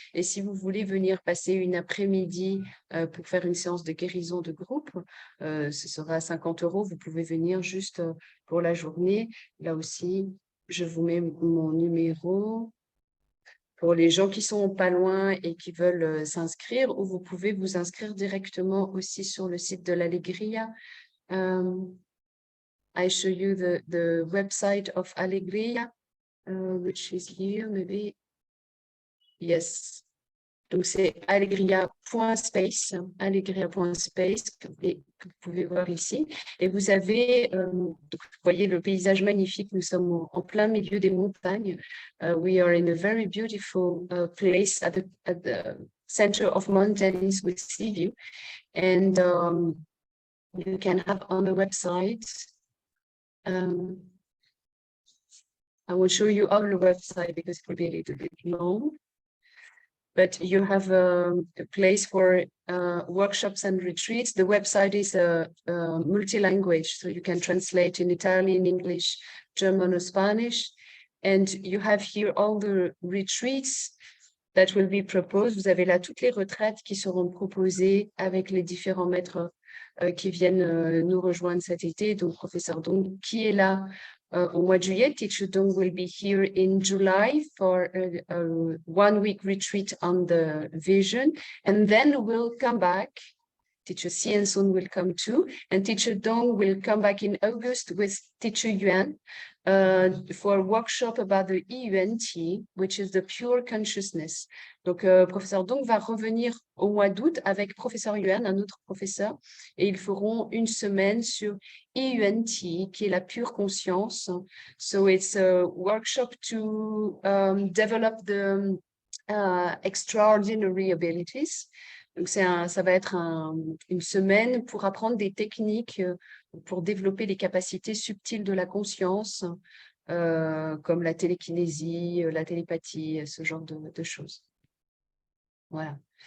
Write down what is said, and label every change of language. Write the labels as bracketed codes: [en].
[fr] Et si vous voulez venir passer une après-midi pour faire une séance de guérison de groupe, ce sera 50 €. Vous pouvez venir juste pour la journée. Là aussi, je vous mets mon numéro. Pour les gens qui sont pas loin et qui veulent s'inscrire, ou vous pouvez vous inscrire directement aussi sur le site de l'Alegria. [en] I show you the website of Alegria, which is here, maybe. Yes. [fr] Donc, c'est alegria.space, alegria.space, que vous pouvez voir ici. Et vous avez, vous voyez le paysage magnifique, nous sommes en plein milieu des montagnes. [en] We are in a very beautiful place at the center of mountains with sea view. And you can have on the website, I will show you all the website because it will be a little bit long. But you have a place for workshops and retreats. The website is multi-language, so you can translate in Italian, English, German, or Spanish. And you have here all the retreats that will be proposed. [fr] Vous avez là toutes les retraites qui seront proposées avec les différents maîtres qui viennent nous rejoindre cet été. Donc, professeur Dong, qui est là au mois de juillet. [en] Teacher Dong will be here in July for a 1 week retreat on the vision. And then we'll come back Teacher Xian Sun will come too, and Teacher Dong will come back in August with Teacher Yuan for a workshop about the EUNT, which is the pure consciousness. [fr] Donc, professeur Dong va revenir au mois d'août avec professeur Yuan, un autre professeur, et ils feront une semaine sur EUNT, qui est la pure conscience. [en] So it's a workshop to develop the extraordinary abilities. [fr] Donc, ça va être une semaine pour apprendre des techniques pour développer les capacités subtiles de la conscience, comme la télékinésie, la télépathie, ce genre de choses. Voilà.